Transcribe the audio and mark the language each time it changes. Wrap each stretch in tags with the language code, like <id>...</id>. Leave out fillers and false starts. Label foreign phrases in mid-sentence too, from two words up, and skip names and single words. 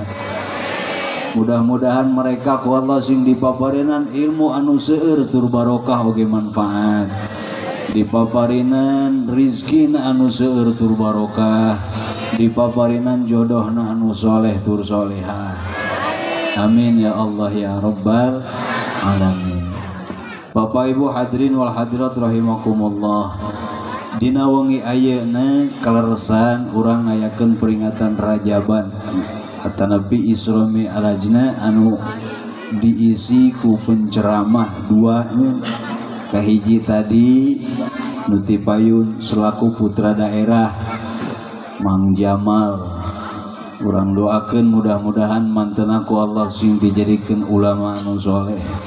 <su>Mudah-mudahan mereka ku Allah sing dipaparinan ilmu anu seueur tur barokah oge manfaat, dipaparinan rizkina anu seueur tur barokah, dipaparinan jodohna anu soleh tur solehah.</su> <ar>آمين يا الله يا رب العالمين.</ar> <su>Bapak Ibu</su> <ar>الحاضرين والحاضرات رحمكم الله,</ar> <su>dina wengi ayeuna kaleresan urang ngayakeun peringatan Rajaban atanapi Isra Mi'rajna anu diisi ku penceramah dua, kahiji tadi Nuti Payun selaku putra daerah Mang Jamal, urang doakeun mudah-mudahan mantena ku Allah sing dijadikeun ulama anu soleh.</su>